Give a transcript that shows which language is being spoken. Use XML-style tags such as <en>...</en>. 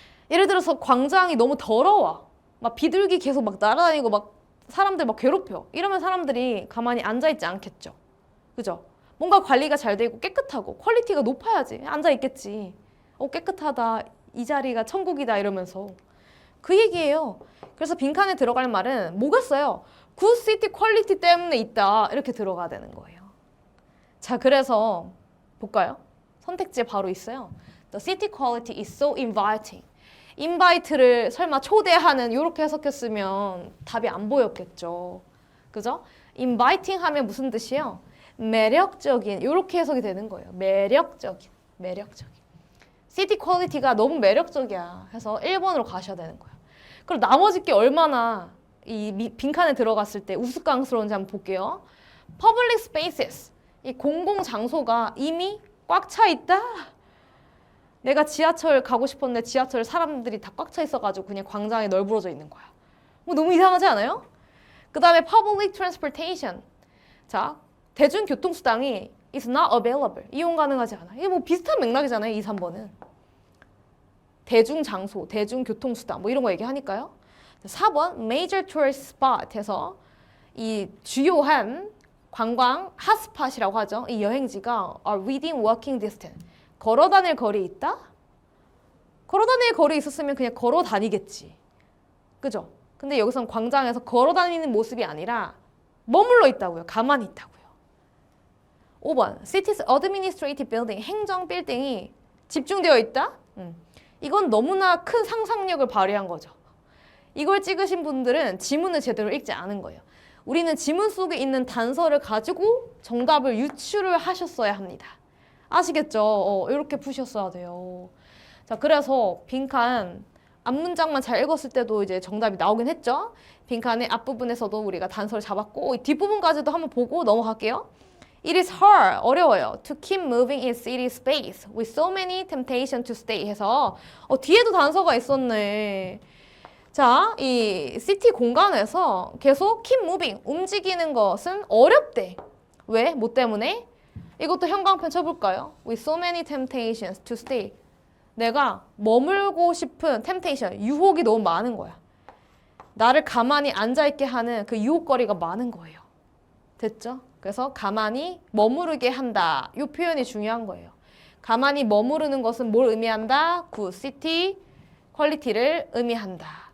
<ko>예를 들어서 광장이 너무 더러워. 막 비둘기 계속 막 날아다니고 막 사람들 막 괴롭혀. 이러면 사람들이 가만히 앉아있지 않겠죠. 그죠? 뭔가 관리가 잘 되고 깨끗하고 퀄리티가 높아야지 앉아있겠지. 깨끗하다. 이 자리가 천국이다 이러면서. 그 얘기예요. 그래서 빈칸에 들어갈 말은 뭐겠어요? good city quality 때문에 있다. 이렇게 들어가야 되는 거예요. 자, 그래서 볼까요? 선택지에 바로 있어요.</ko> <en>The city quality is so inviting.</en> <ko>invite를 설마 초대하는 이렇게 해석했으면 답이 안 보였겠죠. 그죠? inviting 하면 무슨 뜻이에요? 매력적인 이렇게 해석이 되는 거예요. 매력적인. city quality가 너무 매력적이야 해서 1번으로 가셔야 되는 거예요. 그럼 나머지 게 얼마나 이 빈칸에 들어갔을 때 우스꽝스러운지 한번 볼게요.</ko> <en>public spaces.</en> <ko>이 공공 장소가 이미 꽉 차 있다. 내가 지하철 가고 싶었는데 지하철 사람들이 다 꽉 차 있어가지고 그냥 광장에 널브러져 있는 거야. 뭐 너무 이상하지 않아요? 그 다음에 public transportation. 자, 대중교통수단이</ko> <en>is not available.</en> <ko>이용 가능하지 않아. 이게 뭐 비슷한 맥락이잖아요. 2, 3번은. 대중장소, 대중교통수단 뭐 이런 거 얘기하니까요. 4번</ko> <en>major tourist spot</en> <ko>해서 이 주요한 관광 핫스팟이라고 하죠. 이 여행지가</ko> <en>are within walking distance.</en> <ko>걸어 다닐 거리 있다? 걸어 다닐 거리 있었으면 그냥 걸어 다니겠지. 그죠? 근데 여기선 광장에서 걸어 다니는 모습이 아니라 머물러 있다고요. 가만히 있다고요. 5번</ko> <en>city's administrative building.</en> <ko>행정 빌딩이 집중되어 있다? 이건 너무나 큰 상상력을 발휘한 거죠. 이걸 찍으신 분들은 지문을 제대로 읽지 않은 거예요. 우리는 지문 속에 있는 단서를 가지고 정답을 유추를 하셨어야 합니다. 아시겠죠? 이렇게 푸셨어야 돼요. 자, 그래서 빈칸 앞문장만 잘 읽었을 때도 이제 정답이 나오긴 했죠. 빈칸의 앞부분에서도 우리가 단서를 잡았고 뒷부분까지도 한번 보고 넘어갈게요.</ko> <en>It is hard,</en> <ko>어려워요.</ko> <en>To keep moving in city space with so many temptations to stay</en> <ko>해서 뒤에도 단서가 있었네. 자, 이 시티 공간에서 계속 keep moving, 움직이는 것은 어렵대. 왜? 뭐 때문에? 이것도 형광펜 쳐볼까요?</ko> <en>With so many temptations to stay.</en> <ko>내가 머물고 싶은 temptation, 유혹이 너무 많은 거야. 나를 가만히 앉아있게 하는 그 유혹거리가 많은 거예요. 됐죠? 그래서 가만히 머무르게 한다. 이 표현이 중요한 거예요. 가만히 머무르는 것은 뭘 의미한다? good city 퀄리티를 의미한다.</ko>